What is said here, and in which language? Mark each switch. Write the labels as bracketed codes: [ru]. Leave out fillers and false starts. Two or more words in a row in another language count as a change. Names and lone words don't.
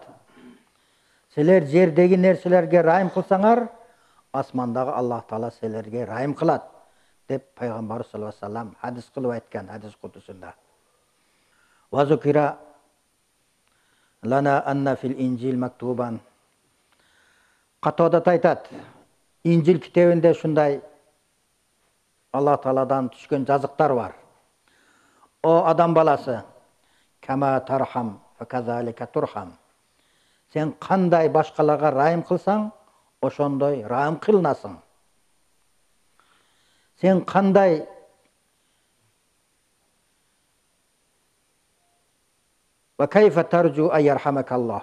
[ky] Силер жердеги нерселерге райым кылсаңар, асмандагы Алла Таала силерге райым кылат, деп пайгамбар [ar] صلى الله عليه وسلم [ky] хадис кылып айткан, хадис кудусунда. [ar] وذكر لنا أن في الإنجيل مكتوبا. [ky] Катоодат айтат, Инжил китебинде шундай Алла Тааладан түшкөн жазыктар бар. О адам баласы, [ar] كما ترحم وكذلك ترحم. [ky] Сен кандай башкаларга райым кылсаң, ошондой райым кылынасың. Сен кандай [ar] وكيف ترجو أيرحمك الله.